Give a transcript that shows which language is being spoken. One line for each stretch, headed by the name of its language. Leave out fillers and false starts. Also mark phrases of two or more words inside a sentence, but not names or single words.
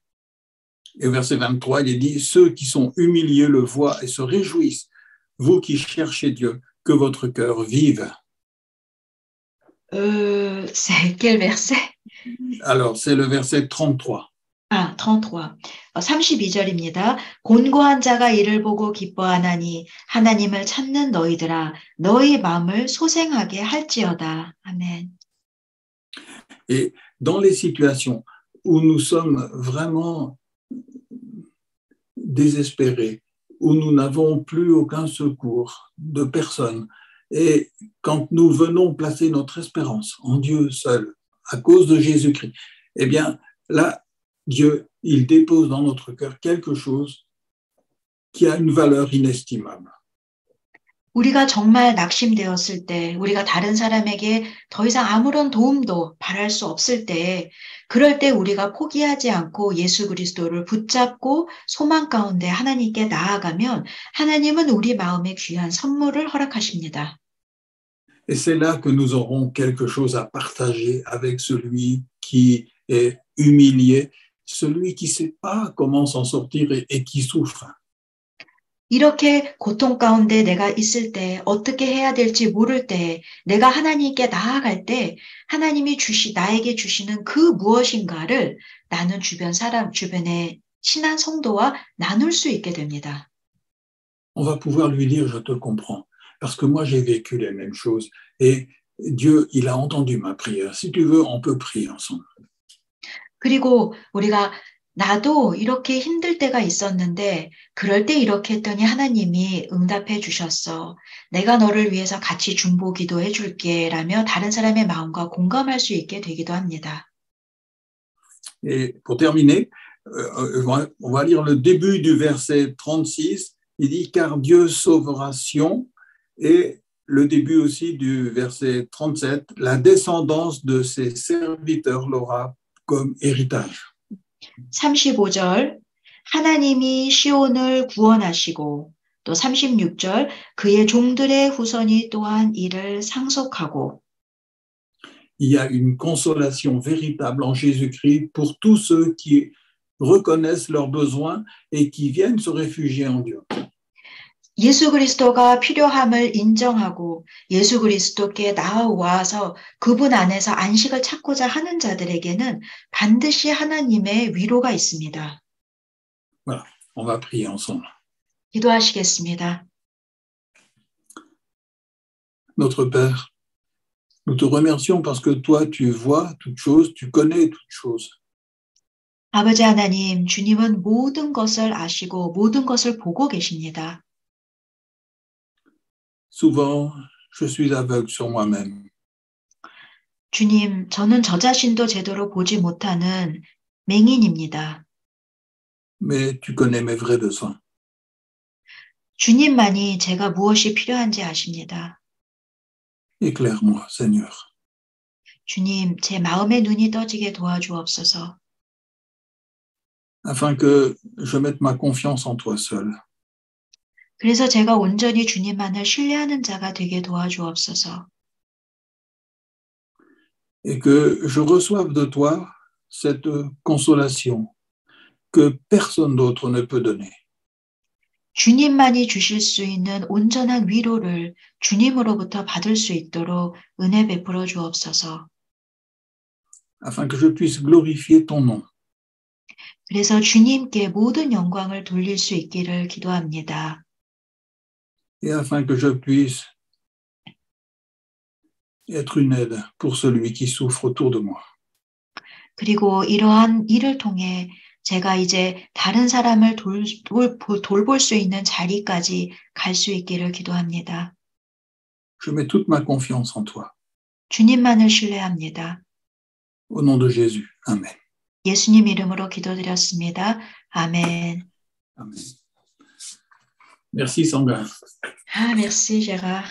French: Et au verset 23, il est dit, ceux qui sont humiliés le voient et se réjouissent. Vous qui cherchez Dieu, que votre cœur vive. C'est quel verset? Alors, c'est le verset 33. 33.
Korean: 32절입니다. 곤고한 자가 이를 보고 기뻐하나니 하나님을 찾는 너희들아 너희 마음을 소생하게 할지어다. 아멘.
French: Et dans les situations où nous sommes vraiment désespérés, où nous n'avons plus aucun secours de personne, et quand nous venons placer notre espérance en Dieu seul, à cause de Jésus-Christ, eh bien, là, Dieu, il dépose dans notre cœur quelque chose qui a une valeur inestimable.
Korean: 우리가 정말 낙심되었을 때, 우리가 다른 사람에게 더 이상 아무런 도움도 바랄 수 없을 때, 그럴 때 우리가 포기하지 않고 예수 그리스도를 붙잡고 소망 가운데 하나님께 나아가면 하나님은 우리 마음에 귀한 선물을 허락하십니다.
French: Et c'est là que nous aurons quelque chose à partager avec celui qui est humilié. celui qui ne sait pas comment s'en sortir et qui souffre.
Korean: 이렇게 고통 가운데 내가 있을 때, 어떻게 해야 될지 모를 때, 내가 하나님께 나아갈 때, 하나님이 나에게 주시는 그 무엇인가를 나는 주변의 친한 성도와 나눌 수 있게 됩니다.
French: On va pouvoir lui dire, je te comprends, parce que moi j'ai vécu les mêmes choses et Dieu, il a entendu ma prière. Si tu veux, on peut prier ensemble.
Korean: 그리고 우리가 나도 이렇게 힘들 때가 있었는데 그럴 때 이렇게 했더니 하나님이 응답해 주셨어. 내가 너를 위해서 같이 중보 기도해 줄게 라며 다른 사람의 마음과 공감할 수 있게 되기도 합니다.
French: Et pour terminer, on va lire le début du verset 36. Il dit, car Dieu sauvera Sion. Et le début aussi du verset 37, la descendance de ses serviteurs l'aura comme héritage.
Korean: 35절, 하나님이 시온을 구원하시고 또 36절, 그의 종들의 후손이 또한 이를 상속하고
French: Il y a une consolation véritable en Jésus-Christ pour tous ceux qui reconnaissent leurs besoins et qui viennent se réfugier en Dieu.
Korean: 예수 그리스도가 필요함을 인정하고 예수 그리스도께 나아와서 그분 안에서 안식을 찾고자 하는 자들에게는 반드시 하나님의 위로가 있습니다.
French: Voilà, on va prier ensemble.
Korean: 기도하시겠습니다.
French: Notre Père, nous te remercions parce que toi, tu vois toutes choses, tu connais toutes choses.
Korean: 아버지 하나님, 주님은 모든 것을 아시고 모든 것을 보고 계십니다.
French: Souvent, je suis aveugle sur moi-même.
Korean: 주님, 저는 저 자신도 제대로 보지 못하는 맹인입니다.
French: Mais tu connais mes vrais besoins.
Korean: 주님만이 제가 무엇이 필요한지 아십니다.
French: Éclaire-moi, Seigneur.
Korean: 주님, 제 마음의 눈이 떠지게 도와주옵소서.
French: Afin que je mette ma confiance en toi seul.
Korean: 그래서 제가 온전히 주님만을 신뢰하는 자가 되게 도와주옵소서.
French: Et que je reçoive de toi cette consolation que personne d'autre ne peut donner.
Korean: 주님만이 주실 수 있는 온전한 위로를 주님으로부터 받을 수 있도록 은혜 베풀어 주옵소서.
French: Afin que je puisse glorifier ton nom.
Korean: 그래서 주님께 모든 영광을 돌릴 수 있기를 기도합니다.
French: Et afin que je puisse être une aide pour celui qui souffre autour de moi.
Korean: 그리고 이러한 일을 통해 제가 이제 다른 사람을 돌볼 수 있는 자리까지 갈 수 있기를 기도합니다.
French: Je mets toute ma confiance en toi.
Korean: 주님만을 신뢰합니다.
French: Au nom de Jésus. Amen.
Korean: 예수님 이름으로 기도드렸습니다. 아멘.
French: Amen. Merci Sandra. Ah, merci Gérard.